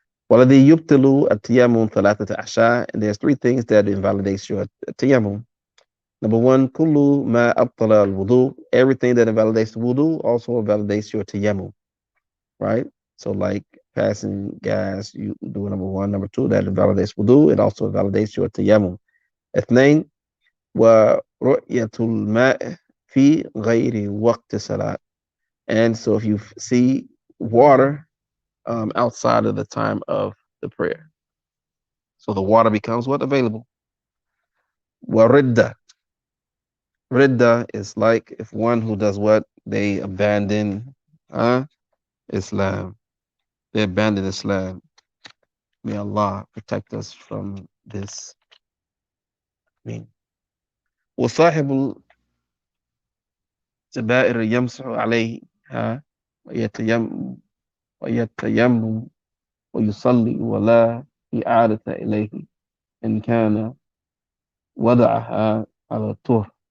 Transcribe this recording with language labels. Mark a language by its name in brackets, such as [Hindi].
[Arabic] والذي يبطل التيمم ثلاثة أشياء, [English] and there's three things that invalidates your tayammum. Number one, [Arabic] كل ما أبطل الوضوء, [English] everything that invalidates the wudu also invalidates your tayammum, right? So like passing gas, you do number one. Number two, that invalidates wudu, it also invalidates your tayammum. [Arabic] اثنين, ورؤية الماء في غير وقت صلاة, [English] And so if you see water outside of the time of the prayer, so the water becomes what available. Waridda. Ridda is like if one who does what they abandon Islam. They abandon Islam. May Allah protect us from this. I mean, [Arabic] وصاحب الجبائر يمسح عليها ويتيمم ويتيمم ويصلي ولا إعادة إليه إن كان وضعها على الطهر.